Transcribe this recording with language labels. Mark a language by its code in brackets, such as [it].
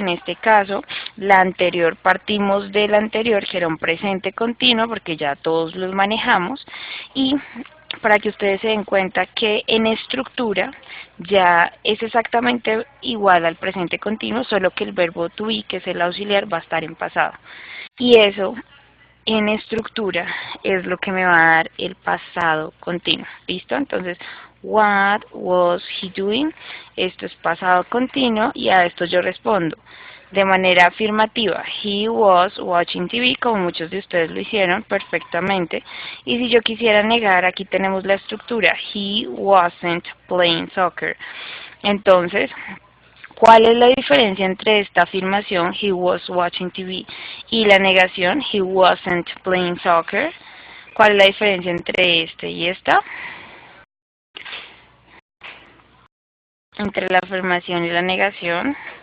[es] En este caso, partimos del anterior, que era un presente continuo, porque ya todos los manejamos, y para que ustedes se den cuenta que en estructura ya es exactamente igual al presente continuo, solo que el verbo to be, que es el auxiliar, va a estar en pasado. Y eso en estructura es lo que me va a dar el pasado continuo. ¿Listo? Entonces, [en] what was he doing? [es] Esto es pasado continuo y a esto yo respondo de manera afirmativa. [en] He was watching TV, [es] como muchos de ustedes lo hicieron perfectamente. Y si yo quisiera negar, aquí tenemos la estructura. [en] He wasn't playing soccer. [es] Entonces, ¿cuál es la diferencia entre esta afirmación, [en] he was watching TV, [es] y la negación, [en] he wasn't playing soccer? [es] ¿Cuál es la diferencia entre este y esta? Entre la afirmación y la negación.